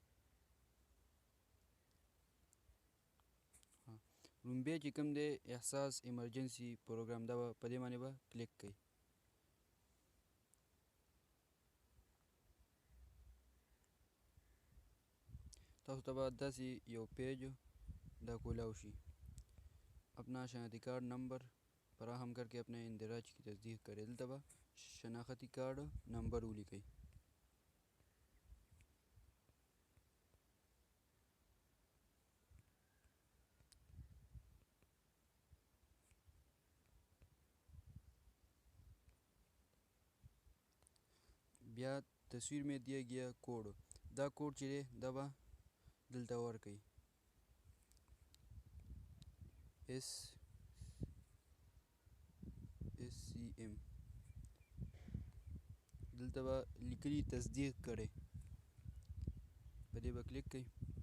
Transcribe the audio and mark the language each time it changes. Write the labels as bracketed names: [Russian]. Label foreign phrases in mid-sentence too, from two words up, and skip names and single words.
[Pashto] لومبی چې کوم دی احساس ایمرجنسي پروګرام، دا به په دې باندې به کلیک کړئ. تاسو ته به داسې یو پیج دا کولاو شي. [Urdu] اپنا شناختی کارڈ نمبر فراہم کر کے اپنے اندراج کی تصدیق کرے. [Pashto] دلته به شناختی کارڈ نمبر ولیکئ. بیا [Urdu] تصویر میں دیا گیا [Pashto] کوڈ، دا کوڈ چې دی دا به دلته ورکئ. SCM دلته به لیکلي تصدیق کړئ. په دې به کلیک کړئ.